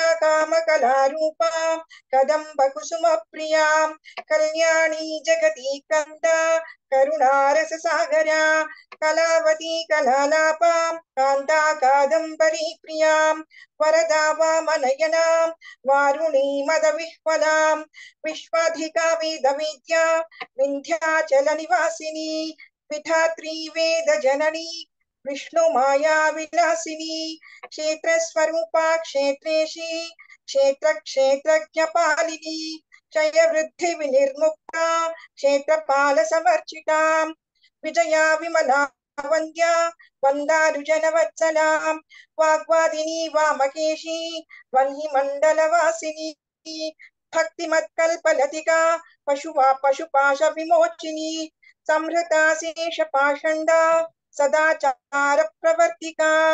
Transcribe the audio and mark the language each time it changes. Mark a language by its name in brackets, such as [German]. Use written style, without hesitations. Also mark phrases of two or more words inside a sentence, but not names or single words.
[Sanskrit] కామకళారూపా కదంబ కుసుమ ప్రియా కళ్యాణీ జగతి కంద కరుణారస సాగరా కళావతి కళాలాపా కాంతా కాదంబరీ ప్రియా వరదా వామనయనా వారుణీ మద విహ్వలా విశ్వాధికా వేద విద్యా వింధ్యాచల నివాసిని విధాత్రీ వేద జననీ विष्णु माया विलासिनी क्षेत्र स्वरूपा क्षेत्रेशी क्षेत्र क्षेत्रज्ञ पालिनी क्षय वृद्धि विनिर्मुक्ता क्षेत्रपाल समर्चिता विजया विमला वन्द्या वन्दारुजनवत्सला वाग्वादिनी वामकेशी वह्नि मण्डलवासिनी भक्तिमत्कल्पलतिका पशुपाश विमोचिनी संहृता शेष पाषण्डा सदाचार प्रवर्तिका